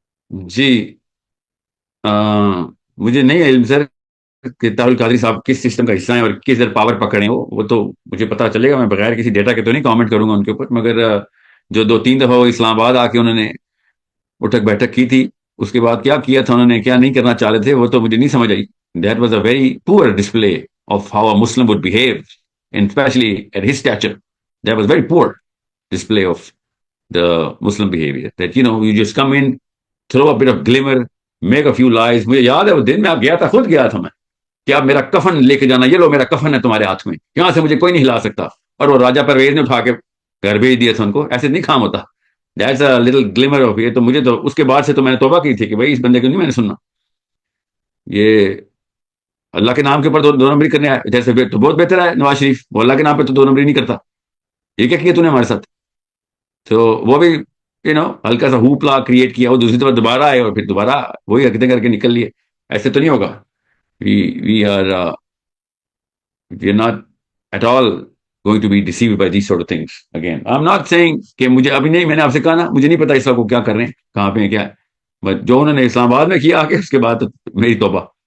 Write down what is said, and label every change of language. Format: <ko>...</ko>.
<ur>جی مجھے نہیں علم سر کہ طاہر القادری صاحب کس سسٹم کا حصہ ہیں اور کس در پاور پکڑے ہیں. وہ تو مجھے پتا چلے گا, میں بغیر کسی ڈیٹا کے تو نہیں کامنٹ کروں گا ان کے اوپر. مگر جو 2 3 دفعہ وہ اسلام آباد آ کے انہوں نے اٹھک بیٹھک کی تھی, اس کے بعد کیا کیا تھا انہوں نے, کیا نہیں کرنا چاہ رہے تھے, وہ تو مجھے نہیں سمجھ آئی.</ur> <en>That was a very poor display of how a Muslim would behave, and especially at his stature, that was very poor display of the Muslim behavior. That you just come in, throw a bit of glimmer, make a few lies.</en> <ur>مجھے یاد ہے وہ دن میں آپ گیا تھا, خود گیا تھا میں, کہ آپ میرا کفن لے کے جانا, یہ لو میرا کفن ہے تمہارے ہاتھ میں, یہاں سے مجھے کوئی نہیں ہلا سکتا. اور وہ راجا پرویز نے اٹھا کے گھر بھیج دیا تھا ان کو. ایسے نہیں کام ہوتا.</ur> <en>That's a little glimmer of it.</en> <ur>تو مجھے تو اس کے بعد سے تو میں نے توبہ کی تھی کہ بھائی اس بندے کو نہیں میں نے سننا. یہ اللہ کے نام کے اوپر 2 نمبری کرنے آئے جیسے تو بہت بہتر ہے. نواز شریف وہ اللہ کے نام پہ تو 2 نمبری نہیں کرتا. یہ کیا کیا تو نے ہمارے ساتھ؟ تو وہ بھی ہلکا سا ہوپلا کریٹ کیا, وہ دوسری دفعہ دوبارہ آئے اور پھر دوبارہ وہی حرکتیں کر کے نکل لیے. ایسے تو نہیں ہوگا.</ur> <en>We are not at all going to be deceived by these sort of things. Again, I'm not saying</en> <ur>کہ مجھے ابھی نہیں, میں نے آپ سے کہا نا مجھے نہیں پتا اس کو کیا کر رہے ہیں, کہاں پہ ہیں, کیا ہے. بٹ جو انہوں نے اسلام آباد میں کیا آ کے, اس کے بعد میری توبہ.</ur>